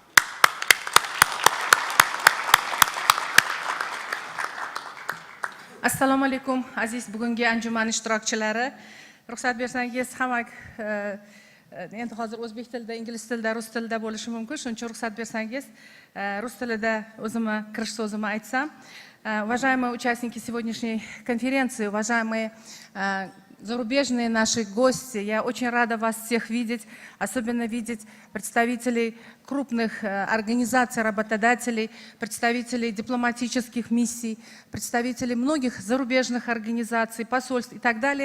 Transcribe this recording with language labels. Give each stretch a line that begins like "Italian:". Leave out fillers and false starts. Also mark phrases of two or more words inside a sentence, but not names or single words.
Uzbek: Assalomu alaykum aziz bugungi anjuman ishtirokchilari. Ruxsat bersangiz, hamma endi hozir o'zbek tilida, ingliz tilida, rus tilida bo'lishi mumkin. Shuning uchun ruxsat bersangiz, rus tilida o'zimni kirish so'zimni aytsam.
Russian: Уважаемые участники сегодняшней конференции, уважаемые зарубежные наши гости, я очень рада вас всех видеть, особенно видеть представителей крупных организаций работодателей, представителей дипломатических миссий, представителей многих зарубежных организаций, посольств и так далее.